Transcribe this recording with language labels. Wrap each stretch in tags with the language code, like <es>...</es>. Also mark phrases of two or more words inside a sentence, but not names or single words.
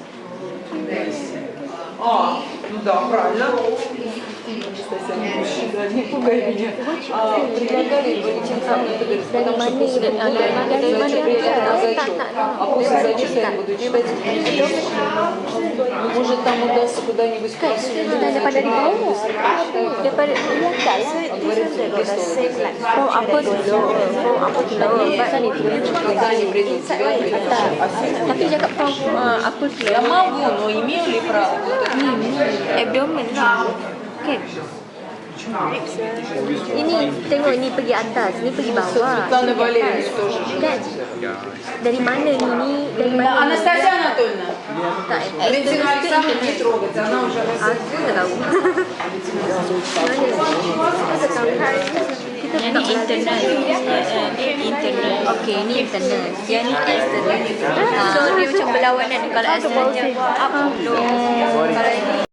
<ru>Ну да, правильно. Не пугай меня. Предлагали тем самым, потому что после а после зачета я буду читать. Может, там удастся куда-нибудь</ru> <ms>daripada di bawah daripada dia tak lah</ms> <en>from upper to lower</en> <ru>когда они придут тебя</ru> <ms>tapi cakap</ms> <en>from upper to</en> <ru>я</ru> <en>lower</en> <ru>могу, но имею ли право?</ru> <ms>abdomen lah kan ini tengok ni pergi atas ni pergi bawah</ms> <ru>Светлана Валерьевна тоже же.</ru> <ms>kan dari mana ni dari mana</ms> <ru>Анастасия Анатольевна,</ru> <ms>tak</ms> <ru>Валентина Александровна не трогать, она уже</ru> <ms>aku tak tahu Yang ni internal, internal. okey ni internal Yang ni external. So dia macam berlawanan. Kalau</ms> <en>external up,</en> <ms>low. Kalau ini</ms>